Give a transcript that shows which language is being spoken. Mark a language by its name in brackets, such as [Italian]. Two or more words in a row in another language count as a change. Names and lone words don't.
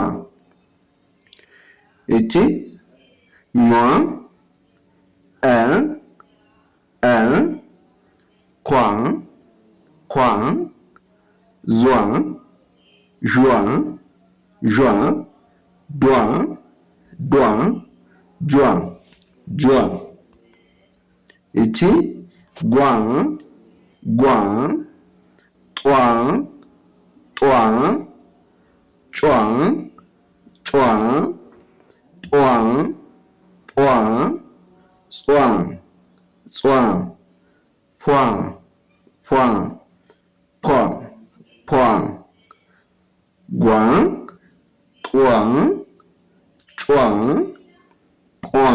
[Amharic] እቺ ኟ፣ እ፣ እ፣ ኳ፣ ኳ፣ ዟ፣ ዧ፣ ዧ፣ ዷ፣ ዷ፣ ጇ፣ ጇ። እቺ ጓ፣ ጓ፣ ጧ፣ ጧ፣ ጯ፣ ጯ፣ ጧ፣ ጧ፣ ጿ፣ ጿ፣ ፏ፣ ፏ፣ ፖ፣ ፖ። ጓ፣ ጧ፣ ጯ፣ ጶ፣